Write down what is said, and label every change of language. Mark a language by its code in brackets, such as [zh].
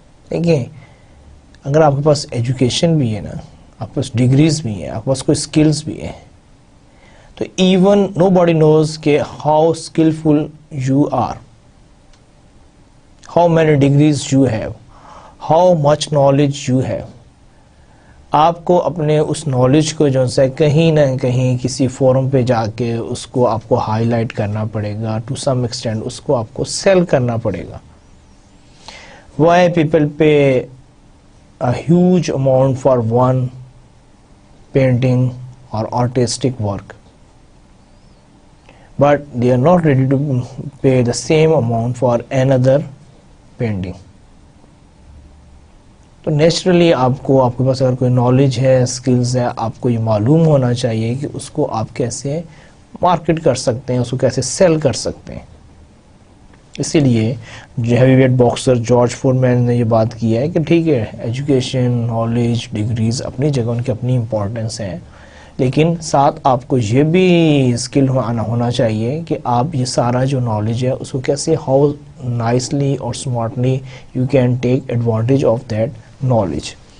[ur] دیکھیں, اگر آپ کے پاس ایجوکیشن بھی ہے نا, آپ کے پاس ڈگریز بھی ہیں, آپ کے پاس کوئی اسکلز بھی ہیں, تو [en] even nobody knows کہ how skillful you are, how many degrees you have, [ur] how much knowledge you have. آپ کو اپنے اس نالج کو جو ہے کہیں نہ کہیں کسی فورم پہ جا کے اس کو آپ کو ہائی لائٹ کرنا پڑے گا, [en] to some extent [ur] اس کو آپ کو سیل کرنا پڑے گا. [en] Why people pay a huge amount for one painting or artistic work, but they are not ready to pay the same amount for another painting. [ur] تو naturally آپ کے پاس اگر کوئی نالج ہے, اسکلز ہے, آپ کو یہ معلوم ہونا چاہیے کہ اس کو آپ کیسے مارکیٹ کر سکتے ہیں, اس کو کیسے سیل کر سکتے ہیں. اسی لیے جو heavy weight boxer George foreman نے یہ بات کی ہے کہ ٹھیک ہے, ایجوکیشن, نالج, ڈگریز اپنی جگہ, ان کی اپنی امپورٹنس ہے, لیکن ساتھ آپ کو یہ بھی اسکل ہونا چاہیے کہ آپ یہ سارا جو نالج ہے اس کو کیسے [en] How nicely اور smartly you can take advantage of that knowledge.